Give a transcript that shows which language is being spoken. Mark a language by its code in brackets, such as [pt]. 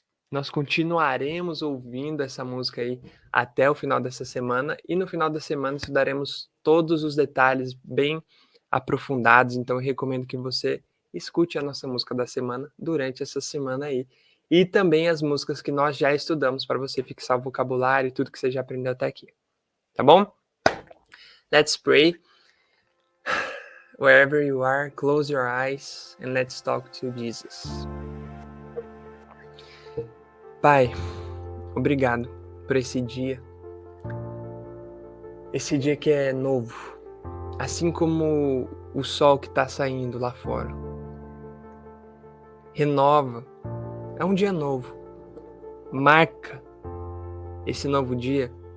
[pt] Nós continuaremos ouvindo essa música aí até o final dessa semana e no final da semana estudaremos todos os detalhes bem aprofundados. Então, eu recomendo que você escute a nossa música da semana durante essa semana aí. E também as músicas que nós já estudamos para você fixar o vocabulário e tudo que você já aprendeu até aqui. Tá bom? [en] Let's pray. Wherever you are, close your eyes and let's talk to Jesus. [pt] Pai, obrigado por esse dia. Esse dia que é novo, assim como o sol que está saindo lá fora. Renova, é um dia novo. Marca esse novo dia.